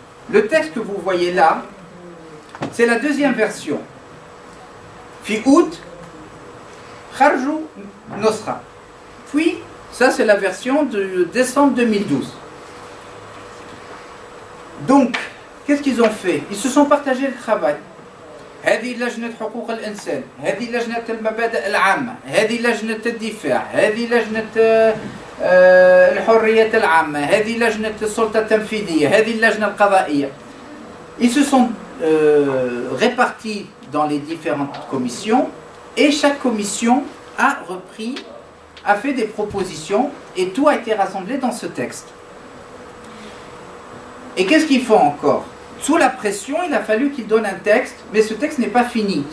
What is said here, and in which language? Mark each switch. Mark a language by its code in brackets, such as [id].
[fr] Le texte que vous voyez là, c'est la deuxième version. [ar] Fi août, kharjou nosra. [fr] Puis, ça c'est la version de décembre 2012. Donc, qu'est-ce qu'ils ont fait? Ils se sont partagés le travail. [ar] هذه لجنة حقوق الإنسان، هذه لجنة المبادئ العامة، هذه لجنة الدفاع، هذه لجنة الحرية العامة، هذه لجنة السلطة التنفيذية، هذه اللجنة القضائية. [fr] Ils se sont répartis dans les différentes commissions et chaque commission a fait des propositions et tout a été rassemblé dans ce texte. Et qu'est-ce qu'ils font encore? Sous la pression, il a fallu qu'ils donnent un texte, mais ce texte n'est pas fini.